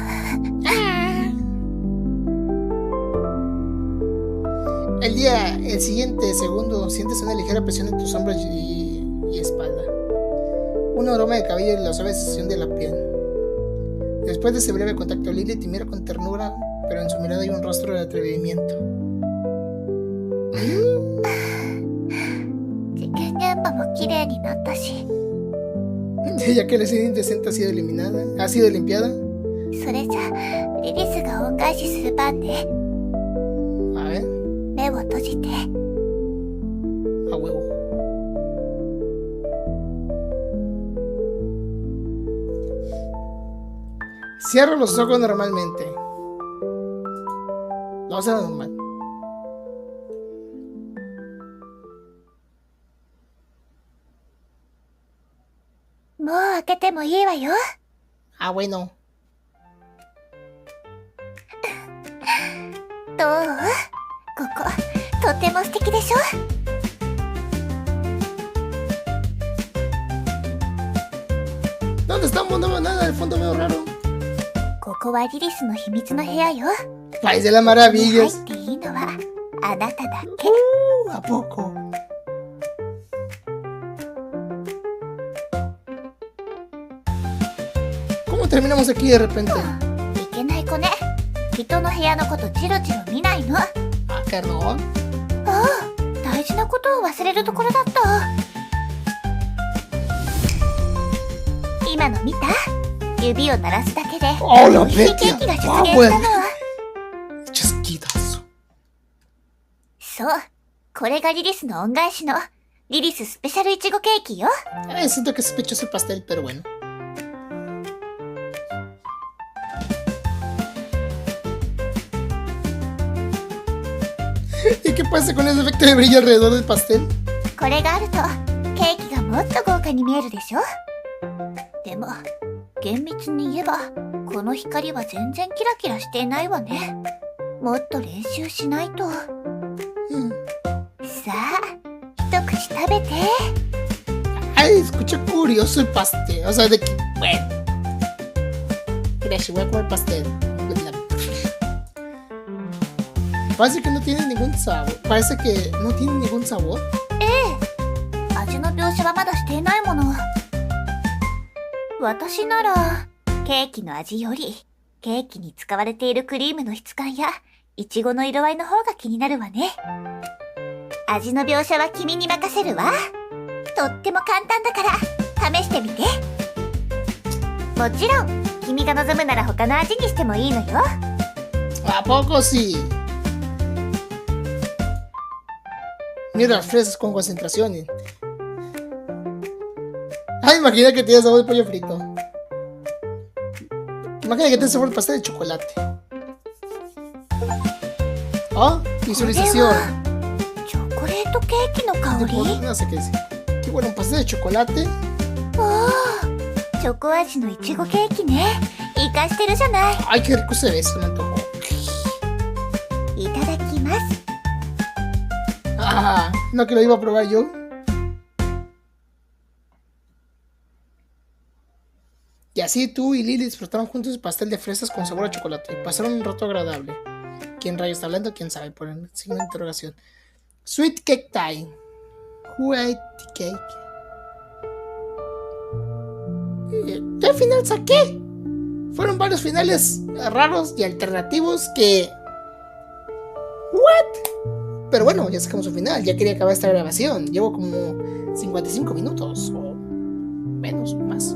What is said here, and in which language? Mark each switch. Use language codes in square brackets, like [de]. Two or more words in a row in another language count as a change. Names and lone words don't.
[es] El siguiente segundo sientes una ligera presión en tus hombros y espalda. Un aroma de cabello y la suave sensación de la piel. Después de ese breve contacto, Lily te mira con ternura, pero en su mirada hay un rostro de atrevimiento. [ja] 事件現場も綺麗になったし、 [es] Ya que la escena indecente ha sido limpiada. [ja] それじゃリリスが恩返しする番ね。 [es] A ver, [ja] 目を閉じて。 [es] a huevo. Cierro los ojos normalmente. Lo hace normal. [ja] もう開けてもいいわよ。 [es] Ah, bueno. [ja] どう？こことても素敵でしょ。 [es] ¿Dónde estamos? No veo nada, el fondo veo raro. [ja] ここはリリスの秘密の部屋よ。 [es] País de las [ja] 入 [es] maravillas. [ja] っていいのはあなただけ。 [es] ¿A poco? ¿Cómo terminamos aquí de repente? [ja] いけない子ね。人の部屋のことチロチロ見ないの。 [es] Ah, perdón. [ja] ああ、大事なことを忘れるところだった。今の見た？指を鳴らすだけであら美味しいケーキが出現したの。 [es] Chasquidazo. [ja] そう、これがリリスの恩返しのリリススペシャルいちごケーキよ。 [es] Siento que es sospechoso el pastel, pero bueno. ¿Y qué pasa con ese efecto de brillo alrededor del pastel? [ja] これがあるとケーキがもっと豪華に見えるでしょ。でも厳密に言えばこの光は全然キラキラしていないわね。もっと練習しないと。さあ、一口食べて。 [es] Ay, escucha curioso el pastel. O sea, de que, bueno. Gracias, voy a comer pastel. Parece que no tiene ningún sabor. Parece que no tiene ningún sabor. [ja] 味の描写はまだしていないもの。私ならケーキの味よりケーキに使われているクリームの質感やイチゴの色合いの方が気になるわね。味の描写は君に任せるわ。とっても簡単だから試してみて。もちろん君が望むなら他の味にしてもいいのよ。 [es] ¿A poco sí? Mira las fresas con concentración. Ay, imagina que tiene sabor de pollo frito. Imagina que tiene sabor de pastel de chocolate. Oh, visualización. [ja] チョコレートケーキの香り。 [es] No sé qué decir. Qué bueno, un pastel de chocolate. [ja] おー、チョコ味のいちごケーキね。イカしてるじゃない。 [es] Ay, qué rico se ve, se me antojó. [ja] いただきます。 [es] Ah, no que lo iba a probar yo. Y así tú y Lily disfrutaron juntos el pastel de fresas con sabor a chocolate y pasaron un rato agradable. ¿Quién rayos está hablando? ¿Quién sabe? Por el signo de interrogación. [en] Sweet Cake Time. Who ate the cake? [es] ¿Qué final saqué? Fueron varios finales raros y alternativos que... ¿What? Pero bueno, ya sacamos un final. Ya quería acabar esta grabación. Llevo como 55 minutos o menos, más.